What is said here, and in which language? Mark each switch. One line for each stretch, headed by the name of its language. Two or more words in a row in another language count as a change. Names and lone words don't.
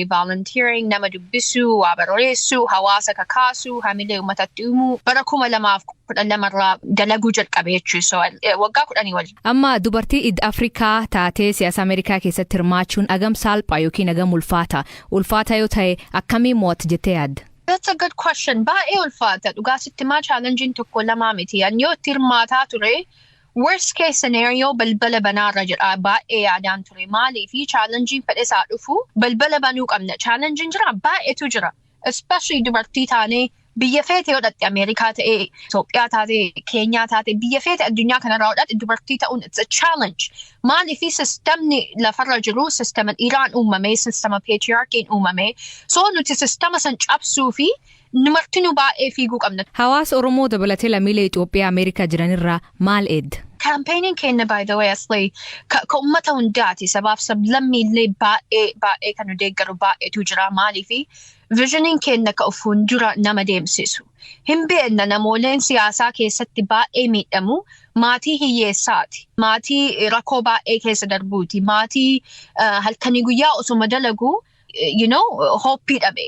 Oromo: Volunteering, nama dubbisuu, waa barreessuu, hawaasa kakaasuu, hamilee uummatatti uumuu bara 2012 irraa dalaguu jalqabe jechuudha. Waggaa 10 waliin. Amma dubartii East Afrikaa taatee siyaasa Ameerikaa keessatti hirmaachuun agam salphaa yookiin agam ulfaata? Ulfaata yoo ta'e akkamiin mo'atti jettee yaadda?
English: That's a good question.
Oromo: Baay'ee ulfaata. Dhugaasitti maa chaalenjiin tokko lamaa miti. Yoo itti hirmaataa ture,
English: worst case scenario
Oromo: balbala banaarra jedha baay'ee yaadaan ture. Maaliifi chaalenjiin fedhesaa dhufu balbala banuu qabna. Chaalenjiin jira baay'eetu jira. Especially dubartii taanee biyya feete yoo dhatte Ameerikaa ta'e, Itoophiyaa taate, Keenyaa taate, biyya feete addunyaa kanarraa dhatte dubartii ta'uun
English: it's a challenge.
Oromo: Maaliifi sistemni lafarra jiru sistema dhiiraan uumame, sistema patriarchiin uumame. So nuti sistema san cabsuu fi numarti nu baay'ee fiiguu qabna. Hawaasa Oromoo dabalatee lammiilee Itoophiyaa Ameerikaa jiranirraa maal eedda? Campaigning keenya
English: by the way
Oromo: asli ka uummata hundaati sabaaf sablammiillee baay'ee kan nu deeggaru baay'eetu jira maaliifi visioning keenya ka of fuuldura nama deemsisu. Hin beekna namooleen siyaasaa keessatti baay'ee miidhamu maatii hiyyeessaati. Maatii rakkoo baay'ee keessa darbuuti. Maatii halkanii guyyaa osuma dalagu hoppii dhabe.